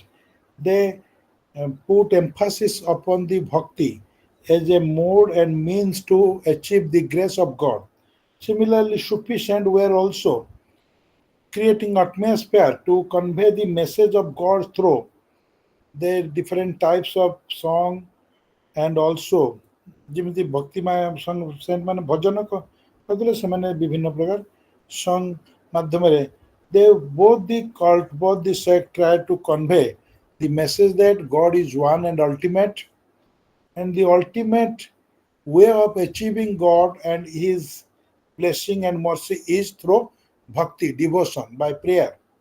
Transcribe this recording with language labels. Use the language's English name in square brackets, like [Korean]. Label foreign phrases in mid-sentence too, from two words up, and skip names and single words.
[English] They put emphasis upon the bhakti as a mode and means to achieve the grace of God. Similarly, Sufi saints were also creating atmosphere to convey the message of God through their different types of song, and also [Odia] ଯେମିତି ଭକ୍ତିମୟ ସେମାନେ ଭଜନ କରୁଥିଲେ, ସେମାନେ ବିଭିନ୍ନ ପ୍ରକାର ସଙ୍ଗ ମାଧ୍ୟମରେ [English] they both the cult, both the sect tried to convey the message that God is one and ultimate, and the ultimate way of achieving God and His blessing and mercy is through bhakti, devotion, by prayer.